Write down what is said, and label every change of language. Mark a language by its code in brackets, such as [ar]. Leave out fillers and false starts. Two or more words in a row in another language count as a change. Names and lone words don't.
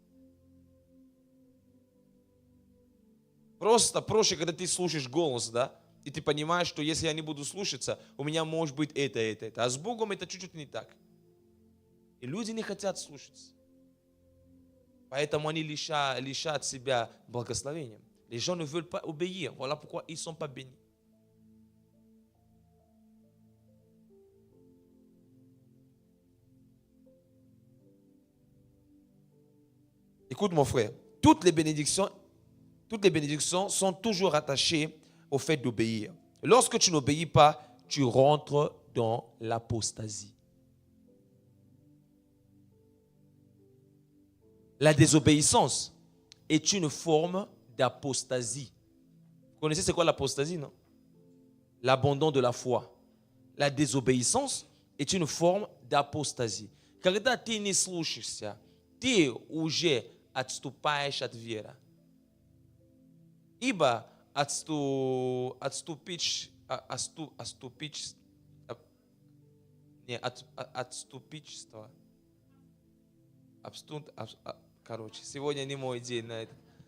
[ru] Просто проще, когда ты слушаешь голос, да, и ты понимаешь, что если я не буду слушаться, у меня может быть это. А с Богом это чуть-чуть не так. И люди не хотят слушаться. Поэтому они лишат себя благословения. [fr] Les gens ne veulent pas obéir. Voilà pourquoi ils ne sont pas bénis. Écoute mon frère, toutes les bénédictions sont toujours attachées au fait d'obéir. Lorsque tu n'obéis pas, tu rentres dans l'apostasie. La désobéissance est une forme d'apostasie. Vous connaissez c'est quoi l'apostasie, non? L'abandon de la foi. La désobéissance est une forme d'apostasie. [ru] Когда ты не слушаешься, ты уже отступаешь от веры. Ибо короче, сегодня не мой день на это.